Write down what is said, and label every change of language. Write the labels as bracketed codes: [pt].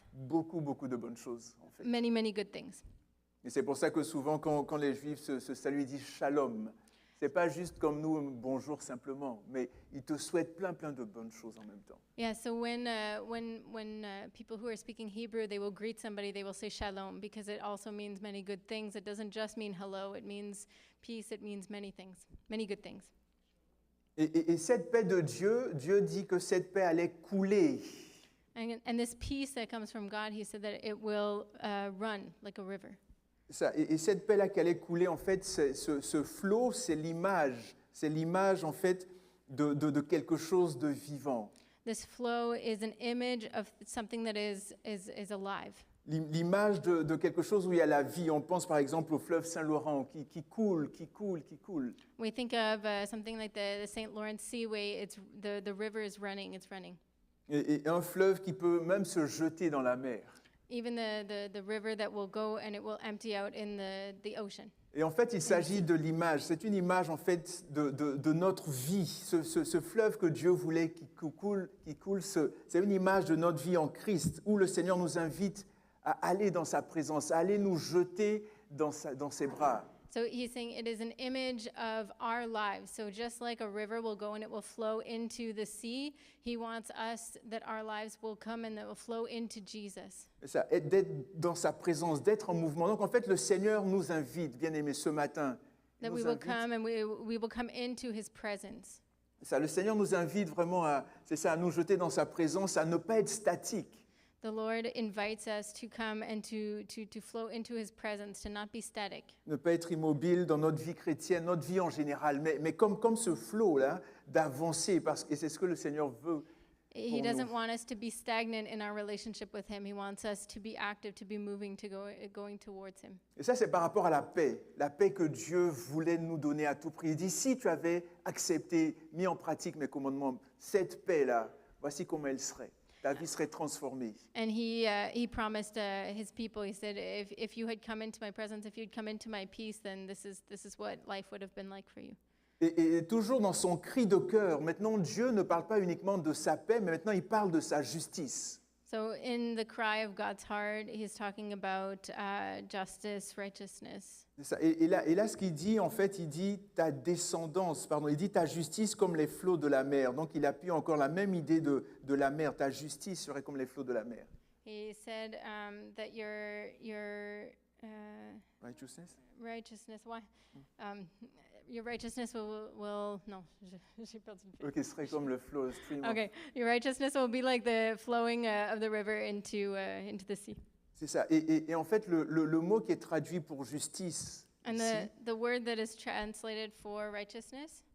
[fr] beaucoup de bonnes choses, en fait. [en] many good things. [fr] Et c'est pour ça que souvent, quand les Juifs se saluent, ils disent shalom. C'est pas juste comme nous, bonjour simplement, mais ils te souhaitent plein de bonnes choses en même temps. [en] Yeah, so when people who are speaking Hebrew, they will greet somebody, they will say shalom, because it also means many good things. It doesn't just mean hello, it means peace, it means many things, many good things. [fr] Et cette paix de Dieu, Dieu dit que cette paix allait couler. [en] And this peace that comes from God, he said that it will run like a river. [fr] Ça, et cette paix-là qui allait couler, en fait, ce flot, c'est l'image en fait de quelque chose de vivant. [en] This flow is an image of something that is alive. [fr] l'image de quelque chose où il y a la vie. On pense par exemple au fleuve Saint-Laurent qui coule, qui coule, qui coule. [en] We think of something like the St. Lawrence Seaway. It's the river is running. It's running. [fr] Et un fleuve qui peut même se jeter dans la mer. [en] Even the river that will go and it will empty out in the ocean. [fr] Et en fait, il s'agit de l'image. C'est une image en fait de notre vie. Ce fleuve que Dieu voulait qui coule, c'est une image de notre vie en Christ, où le Seigneur nous invite à aller dans sa présence, à aller nous jeter dans ses bras. [en] So he's saying it is an image of our lives. So just like a river will go and it will flow into the sea, he wants us that our lives will come and that will flow into Jesus. [fr] Et ça, d'être dans sa présence, d'être en mouvement. Donc en fait, le Seigneur nous invite, bien-aimés, ce matin. Il [en] That [fr] nous [en] we will [fr] invite. [en] come and we will come into his presence. [fr] Ça, le Seigneur nous invite vraiment à nous jeter dans sa présence, à ne pas être statique. [en] The Lord invites us to come and to flow into his presence, to not be static. [fr] Ne pas être immobile dans notre vie chrétienne, notre vie en général, mais comme ce flot-là, d'avancer, et c'est ce que le Seigneur veut. [en] He [fr] Pour [en] doesn't [fr] nous. [en] want us to be stagnant in our relationship with him. He wants us to be active, to be moving, going towards him. [fr] Et ça, c'est par rapport à la paix que Dieu voulait nous donner à tout prix. Il dit, si tu avais accepté, mis en pratique mes commandements, cette paix-là, voici comment elle serait. Ta vie serait transformée. [en] And he promised his people. He said, if you had come into my presence, if you'd come into my peace, then this is what life would have been like for you. [fr] Et toujours dans son cri de cœur, maintenant Dieu ne parle pas uniquement de sa paix, mais maintenant il parle de sa justice. [en] So in the cry of God's heart, he's talking about justice, righteousness. [fr] C'est ça. Et là, ce qu'il dit, en fait, il dit ta descendance, il dit ta justice comme les flots de la mer. Donc il appuie encore la même idée de la mer. Ta justice serait comme les flots de la mer. [en] He said that your Righteousness? righteousness, why? Your righteousness will no, [fr] j'ai perdu le fil. Ok, ce serait comme le flow, stream. [en] Okay, your righteousness will be like the flowing of the river into the sea. [fr] C'est ça. Et en fait, le mot qui est traduit pour justice, [en] And [fr] ici, [en] the word that is translated for righteousness,